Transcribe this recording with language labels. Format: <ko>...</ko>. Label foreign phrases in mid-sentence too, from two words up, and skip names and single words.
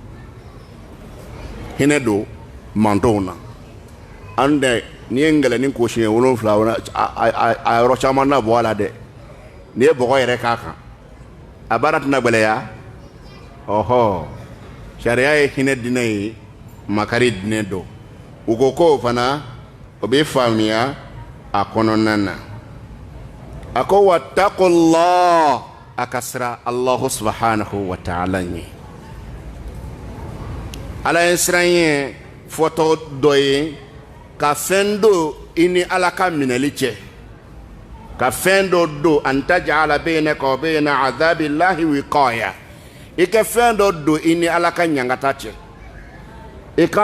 <bm>hinɛ don mantonw na an dɛ n'i ye ngɛlɛnin ko siɲɛ 7 a yɔrɔ caman na bɔ a la dɛ n'i ye bɔgɔ yɛrɛ k'a kan a baara tɛna gwɛlɛya ɔhɔ sariya ye hinɛ dinɛ ye makari dinɛ don u ko k'o fana o bɛ faamuya a kɔnɔna na a ko wattaqullah a ka siran</bm> <ar>الله سبحانه وتعالى</ar> <bm>ɲɛ ala ye siran ye fɔtɔ dɔ ye ka fɛn don i ni ala ka minɛli cɛ ka fɛn dɔ don</bm> <ar>أن تجعل بينك وبين عذاب الله وقاية</ar> <bm>i ka fɛn dɔ don i ni ala ka ɲangata cɛ i ka</bm>